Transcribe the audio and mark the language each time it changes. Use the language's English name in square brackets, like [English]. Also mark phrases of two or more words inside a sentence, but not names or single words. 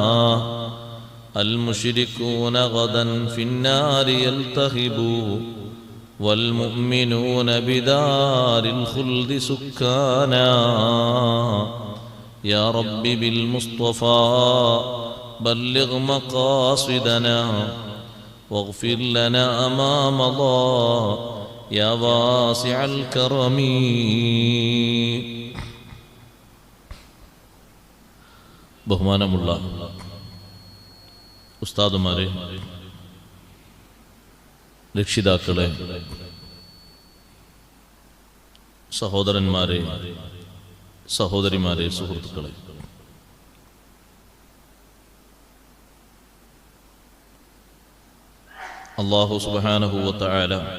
[Arabic] المشركون غدا في النار يلتهبوا والمؤمنون بدار الخلد سكانا يا رب بالمصطفى بلغ مقاصدنا واغفر لنا ما مضى يا واسع الكرم [Malayalam] ബഹുമാനമുള്ള ഉസ്താദുമാരെ, രക്ഷിതാക്കളെ, സഹോദരന്മാരെ, സഹോദരിമാരെ, സുഹൃത്തുക്കളെ, [Arabic] الله سبحانه وتعالى